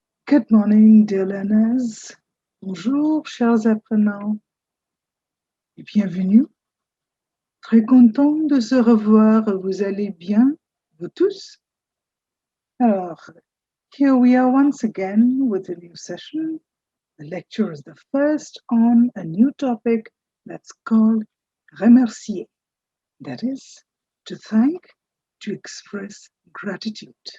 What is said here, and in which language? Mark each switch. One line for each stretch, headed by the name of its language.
English: Good morning, dear learners.
French: Bonjour, chers apprenants. Et bienvenue. Très content de se revoir. Vous allez bien, vous tous? Alors,
English: here we are once again with a new session. The lecture is the first on a new topic that's called Remercier. That is, to thank, to express gratitude.